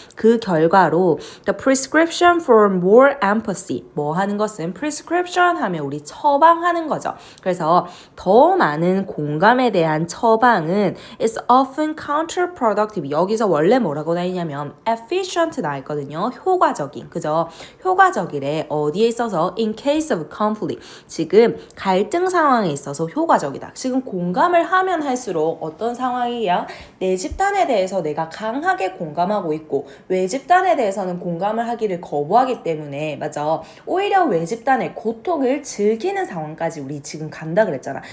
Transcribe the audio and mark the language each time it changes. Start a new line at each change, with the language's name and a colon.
Korean: 그 결과로
English: the prescription for more empathy
Korean: 뭐 하는 것은 prescription 하면 우리 처방하는 거죠. 그래서 더 많은 공감에 대한 처방은
English: is often counterproductive.
Korean: 여기서 원래 뭐라고 나 있냐면 efficient 나 있거든요. 효과적인. 그죠? 효과적이래. 어디에 있어서
English: in case of conflict.
Korean: 지금 갈등 상황에 있어서 효과적이다. 지금 공감을 하면 할수록 어떤 상황이야? 내 집단에 대해서 내가 강하게 공감하고 있고 외집단에 대해서는 공감을 하기를 거부하기 때문에 맞아. 오히려 외집단의 고통을 즐기는 상황까지 우리 지금 간다 그랬잖아.